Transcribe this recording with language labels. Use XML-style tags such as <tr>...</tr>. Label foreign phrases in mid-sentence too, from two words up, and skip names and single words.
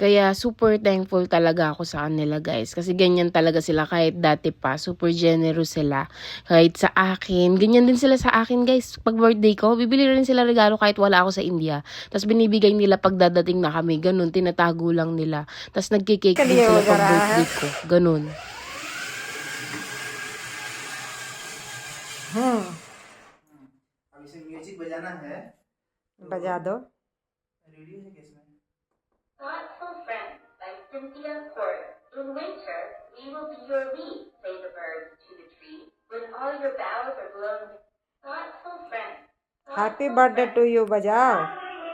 <tl>Kaya</tl> <en>super thankful</en> <tl>talaga ako sa kanila, guys. Kasi ganyan talaga sila kahit dati pa.</tl> <en>Super generous</en> <tl>sila. Kahit sa akin, ganyan din sila sa akin, guys. Pag birthday ko, bibili rin sila regalo kahit wala ako sa India. Tapos binibigay nila pag dadating na kami. Ganun, tinatago lang nila. Tapos nagkikake din sila pag birthday ko. Ganun.</tl> <hi>अब इसे म्यूजिक बजाना है। बजा दो। रेडियो है किसमें?</hi> <en>Thoughtful friends like Cynthia Court. In winter, we will be your lead, say the birds to the tree, when all your boughs are blown. Thoughtful friends. happy birthday to you बजाओ।</en>